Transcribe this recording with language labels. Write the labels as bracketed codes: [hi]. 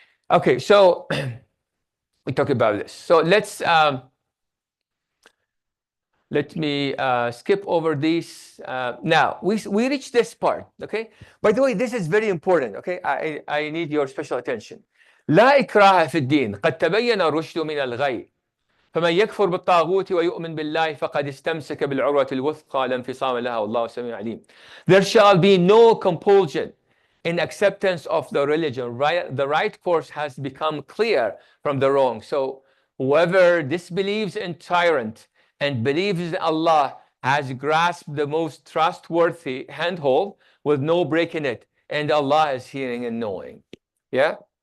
[en] Okay, so we talk about this. So let me skip over these. Now, we reach this part, okay? By the way, this is very important, okay? I need your special attention. [ar] لا إكراه في الدين قد تبين الرشد من الغي فمن يكفر بالطاغوت ويؤمن بالله فقد استمسك بالعروة الوثقى لا انفصام لها والله سميع عليم. [en] There shall be no compulsion in acceptance of the religion, right? The right course has become clear from the wrong. So whoever disbelieves in tyrant and believes in Allah has grasped the most trustworthy handhold with no break in it, and Allah is hearing and knowing. Yeah.